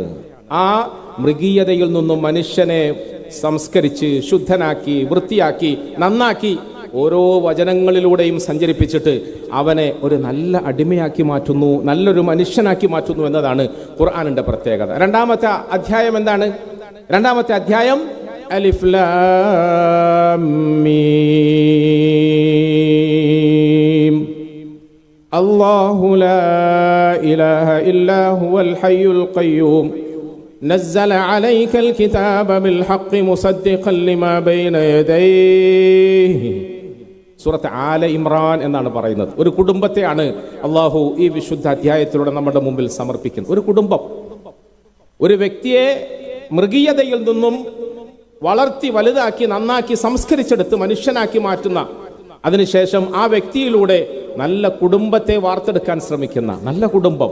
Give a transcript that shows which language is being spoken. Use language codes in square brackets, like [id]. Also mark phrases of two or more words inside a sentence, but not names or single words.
[ml] ആ മൃഗീയതയിൽ നിന്നും മനുഷ്യനെ സംസ്കരിച്ച് ശുദ്ധനാക്കി വൃത്തിയാക്കി നന്നാക്കി ഓരോ വചനങ്ങളിലൂടെയും സഞ്ചരിപ്പിച്ചിട്ട് അവനെ ഒരു നല്ല അടിമയാക്കി മാറ്റുന്നു, നല്ലൊരു മനുഷ്യനാക്കി മാറ്റുന്നു എന്നതാണ് ഖുർആനിന്റെ പ്രത്യേകത. രണ്ടാമത്തെ അധ്യായം എന്താണ്? രണ്ടാമത്തെ അധ്യായം [ar] الم الله لا إله إلا هو الحي القيوم نزل عليك الكتاب بالحق مصدقا لما بين يديه. [ml] സൂറത്ത് ആല ഇമ്രാൻ എന്നാണ് പറയുന്നത്. ഒരു കുടുംബത്തെയാണ് അള്ളാഹു ഈ വിശുദ്ധ അധ്യായത്തിലൂടെ നമ്മുടെ മുമ്പിൽ സമർപ്പിക്കുന്നത്. ഒരു കുടുംബം, ഒരു വ്യക്തിയെ മൃഗീയതയിൽ നിന്നും വളർത്തി വലുതാക്കി നന്നാക്കി സംസ്കരിച്ചെടുത്ത് മനുഷ്യനാക്കി മാറ്റുന്ന, അതിനുശേഷം ആ വ്യക്തിയിലൂടെ നല്ല കുടുംബത്തെ വാർത്തെടുക്കാൻ ശ്രമിക്കുന്ന നല്ല കുടുംബം.